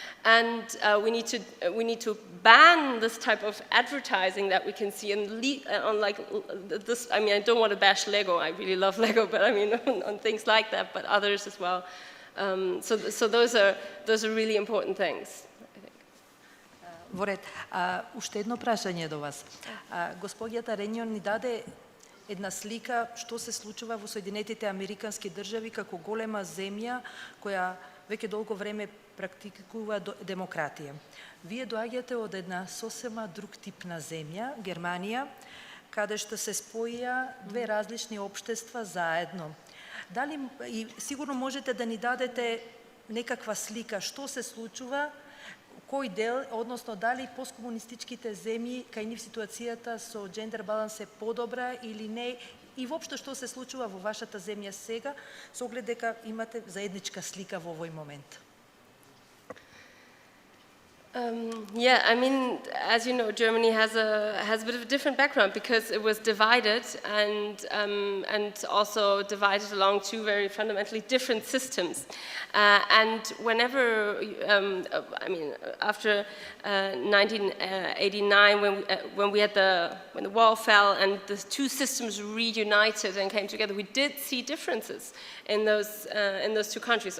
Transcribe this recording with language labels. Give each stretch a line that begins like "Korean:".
English: And we need to ban this type of advertising that we can see on like this. I mean, I don't want to bash Lego. I really love Lego, but I mean on things like that, but others as well. So those are really important things.
Macedonian: Во ред. Уште едно прашање до вас. Господјата Runyon ни даде една слика што се случува во Соединетите Американски држави како голема земја која веќе долго време практикува демократија. Вие доаѓате од една сосема друг тип на земја, Германија, каде што се споија 2 различни општества заедно. Дали и сигурно можете да ни дадете некаква слика што се случува, кој дел, односно дали посткомунистичките земји кај нив ситуацијата со джендер баланс е подобра или не, и воопшто што се случува во вашата земја сега, со оглед дека имате заедничка слика во овој момент.
English: Yeah, I mean, as you know, Germany has a bit of a different background because it was divided and also divided along two very fundamentally different systems. And whenever, I mean, after 1989, when the wall fell and the two systems reunited and came together, we did see differences in those two countries.